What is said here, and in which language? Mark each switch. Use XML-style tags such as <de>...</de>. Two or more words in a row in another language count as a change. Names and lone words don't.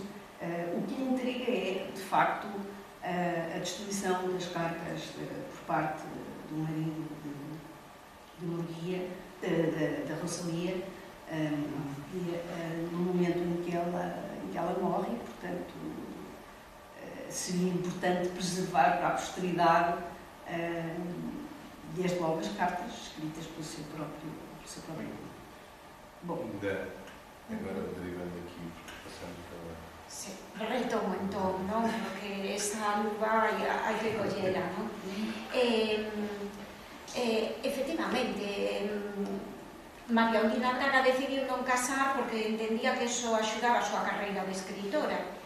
<pt>O que intriga é, de facto, a destruição das cartas por parte do marido de Murguia, da Rosalia, no momento em que ela morre, e, portanto, seria importante preservar para a posteridade, desde logo, as cartas escritas pelo seu próprio. Bom. Agora derivando aqui, passando pela...</pt> <gl>Sí, retomo entón, non? Porque esa luva hai que collera, non? Efectivamente, María Ondina Braga decidiu non casar porque entendía que eso axudaba a súa carreira de escritora.</gl>